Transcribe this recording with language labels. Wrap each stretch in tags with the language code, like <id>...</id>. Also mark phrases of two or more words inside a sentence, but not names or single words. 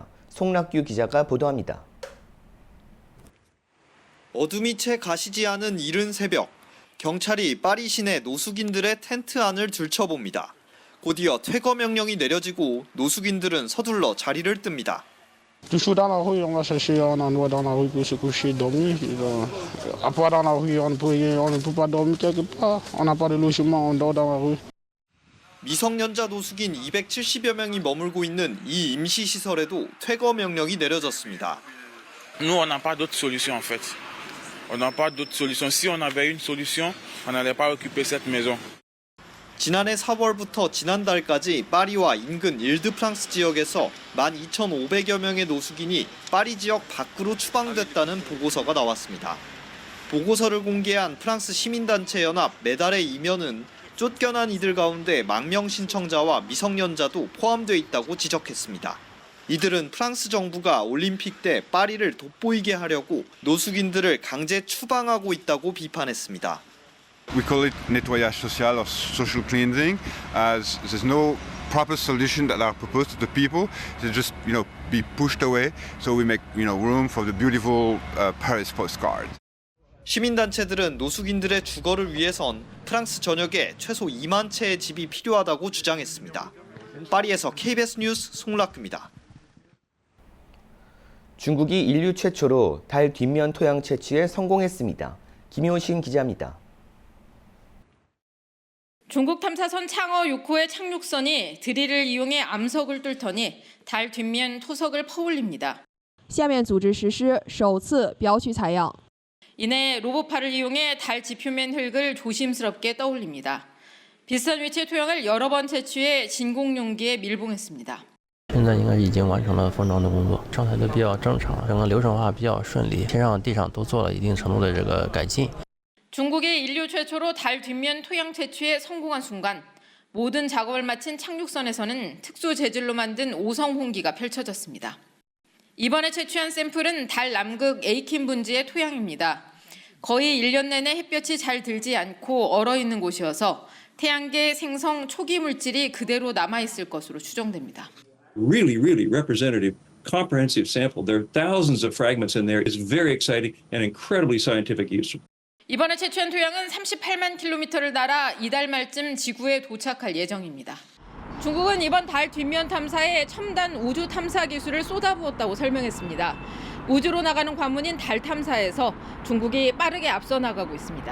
<ko>송락규 기자가 보도합니다. 어둠이 채 가시지 않은 이른 새벽, 경찰이 파리 시내 노숙인들의 텐트 안을 들춰봅니다. 곧이어 퇴거 명령이 내려지고 노숙인들은 서둘러 자리를 뜹니다.</ko> <fr>Toujours dans la rue, on va chercher un endroit dans la rue pour se coucher, dormir. Après dans la rue, on ne peut pas dormir quelque part. On n'a pas de logement, on dort dans la rue.</fr> <ko>미성년자 노숙인 270여 명이 머물고 있는 이 임시 시설에도 퇴거 명령이 내려졌습니다.</ko> <fr>Nous, on n'a pas d'autre solution en fait. On n'a pas d'autre solution. Si on avait une solution, on n'allait pas occuper cette maison.</fr> <ko>지난해 4월부터 지난달까지 파리와 인근 일드프랑스 지역에서 12,500여 명의 노숙인이 파리 지역 밖으로 추방됐다는 보고서가 나왔습니다. 보고서를 공개한 프랑스 시민단체 연합 메달의 이면은 쫓겨난 이들 가운데 망명 신청자와 미성년자도 포함돼 있다고 지적했습니다. 이들은 프랑스 정부가 올림픽 때 파리를 돋보이게 하려고 노숙인들을 강제 추방하고 있다고 비판했습니다.</ko> <en>We call it</en> <fr>nettoyage social</fr> <en>or social cleansing, as there's no proper solution that are proposed to the people. They just, be pushed away. So we make, room for the beautiful Paris postcard.</en> <ko>시민단체들은 노숙인들의 주거를 위해선 프랑스 전역에 최소 2만 채의 집이 필요하다고 주장했습니다. 파리에서 KBS 뉴스 송락규입니다. 중국이 인류 최초로 달 뒷면 토양 채취에 성공했습니다. 김효신 기자입니다. 중국 탐사선 창어 6호의 착륙선이 드릴을 이용해 암석을 뚫더니 달 뒷면 토석을 퍼올립니다.</ko> <zh>下面组织实施首次表取采样.</zh> <ko>이내 로봇팔을 이용해 달 지표면 흙을 조심스럽게 떠올립니다. 비슷한 위치의 토양을 여러 번 채취해 진공 용기에 밀봉했습니다.</ko> <zh>现在应该已经完成了封装的工作，状态都比较正常，整个流程化比较顺利，天上地上都做了一定程度的这个改进。</zh> <ko>중국이 인류 최초로 달 뒷면 토양 채취에 성공한 순간 모든 작업을 마친 착륙선에서는 특수 재질로 만든 오성 홍기가 펼쳐졌습니다. 이번에 채취한 샘플은 달 남극 에이킨 분지의 토양입니다. 거의 1년 내내 햇볕이 잘 들지 않고 얼어있는 곳이어서 태양계 생성 초기 물질이 그대로 남아있을 것으로 추정됩니다.</ko> <en>Really representative, comprehensive sample. There are thousands of fragments in there. It's very exciting and incredibly scientific use.</en> <ko>이번에 채취한 토양은 38만 킬로미터를 날아 이달 말쯤 지구에 도착할 예정입니다. 중국은 이번 달 뒷면 탐사에 첨단 우주 탐사 기술을 쏟아부었다고 설명했습니다. 우주로 나가는 관문인 달 탐사에서 중국이 빠르게 앞서 나가고 있습니다.</ko>